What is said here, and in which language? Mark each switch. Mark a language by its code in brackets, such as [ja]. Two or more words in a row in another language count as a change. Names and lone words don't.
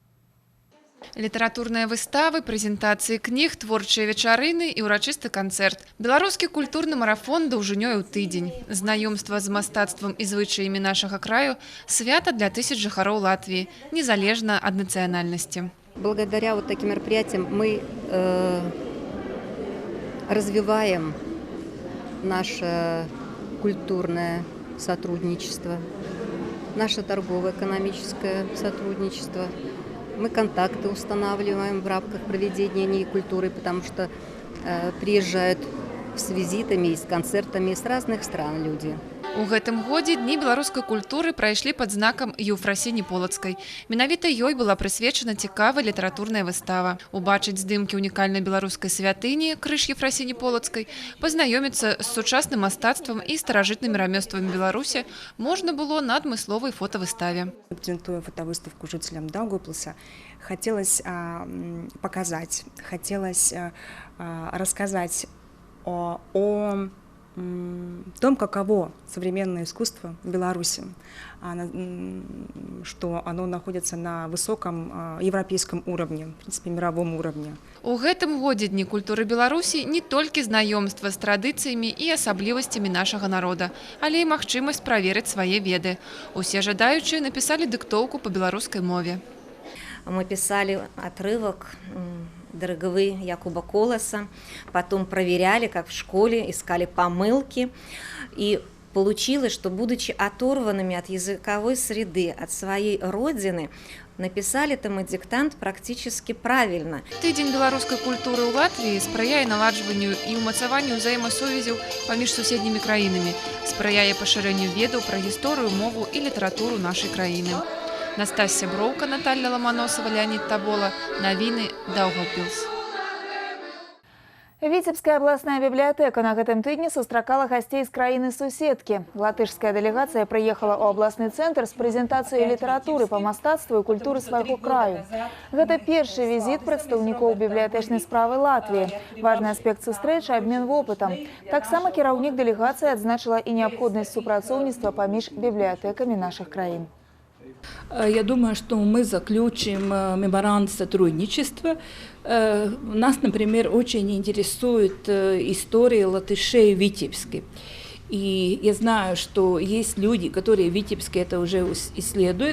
[be] Літаратурныя выставы, прэзентацыі кніг, творчыя вечарыны і ўрачысты канцэрт. Беларускі культурны марафон даўжынёй у тыдзень. Знаёмства з мастацтвам і звычаямі нашага краю – свята для тысяч жыхароў Латвіі, незалежна ад нацыянальнасці. [ru] Благодаря вот таким мероприятиям мы развиваем наше культурное сотрудничество, наше торгово-экономическое сотрудничество. Мы контакты устанавливаем в рамках проведения Дней культуры, потому что приезжают с визитами и с концертами с разных стран люди. [be] У гэтым годзе дні беларускай культуры прайшлі пад знакам Еўфрасіні Полацкай. Менавіта ёй была прысвечана цікавая літаратурная выстава. Убачыць здымкі унікальнай беларускай святыні крыж Еўфрасіні Полацкай, пазнаёміцца з сучасным мастацтвам і старажытнымі рамёствамі Беларусі можна было на адмысловай фотавыставе. [ru] Презентуя фотовыставку жителям Даугавпилса, хотелось показать, хотелось рассказать о том, каково современное искусство в Беларуси, что оно находится на высоком европейском уровне, в принципе, мировом уровне. [be] У гэтым годзе Дні культуры Беларусі не толькі знаёмства з традыцыямі і асаблівасцямі нашага народа, але і магчымасць праверыць свае веды. Усе жадаючыя напісалі дыктоўку па беларускай мове. [ru] Мы писали отрывок Дороговы Якуба Колоса, потом проверяли, как в школе, искали помылки. И получилось, что, будучи оторванными от языковой среды, от своей родины, написали-то мы диктант практически правильно. [be] Тыдзень беларускай культуры ў Латвіі спрыяе наладжванню і ўмацаванню ўзаемасувязяў паміж суседнімі краінамі, спрыяе пашырэнню ведаў пра гісторыю, мову і літаратуру нашай краіны. Настасья Броўка, Наталья Ломоносова, Леонид Табола. Навіны. Даўгавпілс. Віцебская абласная бібліятэка на гэтым тыдні сустракала гасцей з краіны-суседкі. Латышская дэлегацыя прыехала ў абласны цэнтр з прэзентацыяй літаратуры па мастацтву і культуры свайго краю. Гэта першы візіт прадстаўнікоў бібліятэчнай справы Латвіі. Важны аспект сустрэчы – абмен вопытам. Таксама кіраўнік дэлегацыі адзначыла і неабходнасць супрацоўніцтва паміж бібліятэкамі нашых краін. [ru] Я думаю, что мы заключим меморандум сотрудничества. Нас, например, очень интересует история латышей в Витебске. И я знаю, что есть люди, которые в Витебске это уже исследуют.